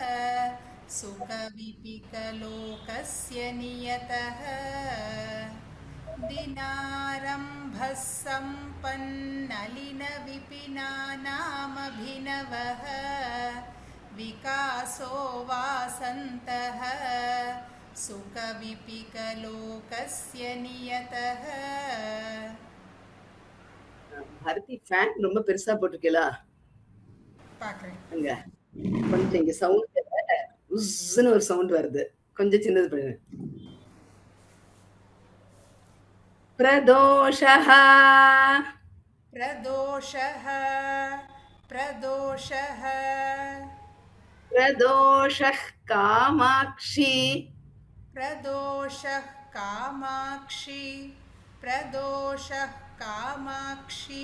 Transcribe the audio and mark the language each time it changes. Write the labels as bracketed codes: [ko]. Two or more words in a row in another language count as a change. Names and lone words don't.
[sa] सुकविपिकलोकस्य नियतः दिनारम्भः सम्पन्नलिनविपिनानामभिनवः विकासो वासन्तः सुकविपिकलोकस्य नियतः. [ta] பாரதி ஃபேன் ரொம்ப பெருசா போட்டுருக்கீங்களா? பார்க்குறேன். அங்க கொஞ்சம் இங்க சவுண்ட் உஸ்ன்னு ஒரு சவுண்ட் வருது, கொஞ்சம் சின்னது பண்ணுங்க. [sa] प्रदोषः प्रदोषः प्रदोषः प्रदोषः कामाक्षी प्रदोषः कामाक्षी प्रदोषः कामाक्षी